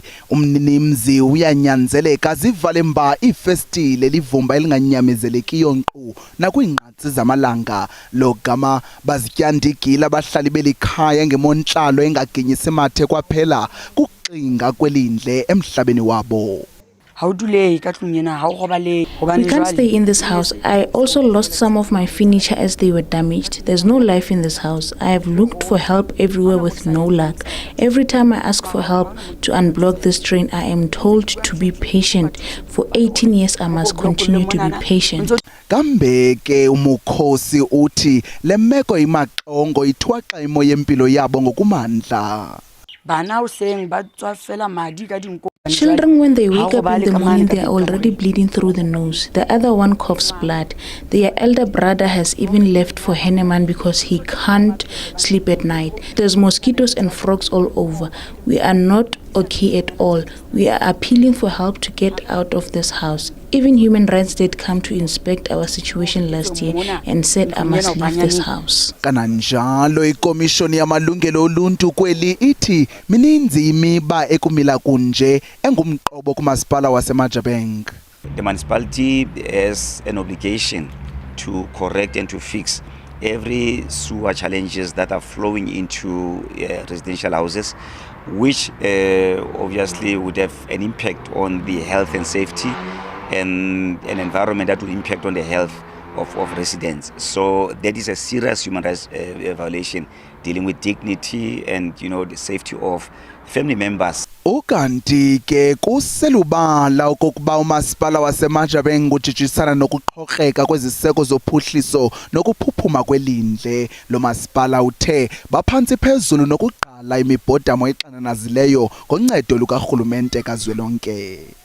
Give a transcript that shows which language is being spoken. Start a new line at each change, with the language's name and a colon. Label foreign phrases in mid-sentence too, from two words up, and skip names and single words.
Xhosa: Umninimzi uyanyanzeleka zivale mba ifestile livumba elinganyamezelekiyo nkqu nakwingqatsi zamalanga. Lo gama bazityandigile abahlali belikhaya ngemontlalo engaginyisi mathe kwaphela kuxinga kwelindle emhlabeni wabo.
English: We can't stay in this house. I also lost some of my furniture as they were damaged. There's no life in this house. I have looked for help everywhere with no luck. Every time I ask for help to unblock this drain, I am told to be patient. For 18 years, I must continue to be patient.
Xhosa: Kambeke umukhosi uthi le meko imaxongo ithwaxa imo yempilo yabo ngokumandla.
English: Children, when they wake up in the morning, they are already bleeding through the nose. The other one coughs blood. Their elder brother has even left for Henneman because he can't sleep at night. There's mosquitoes and frogs all over. We are not okay at all. We are appealing for help to get out of this house. Even Human Rights did come to inspect our situation last year and said I must leave this house.
Xhosa: Kananjalo ikomishoni yamalungelo oluntu kweli ithi mininzi imiba ekumila kunje engumqobo kumasipala waseMajabeng.
English: The municipality has an obligation to correct and to fix every sewer challenges that are flowing into residential houses, which obviously would have an impact on the health and safety and an environment that would impact on the health of residents. So that is a serious human rights violation dealing with dignity and the safety of family members.
Xhosa: Ukanti ke kuselubala okokuba umasipala waseMajabeng ujijisana nokuqhokreka kweziseko zophuhliso nokuphuphuma kwelindle. Lo masipala uthe baphansi phezulu nokuqala imibhodamo exananazileyo ngoncedo lukarhulumente kazwelonke.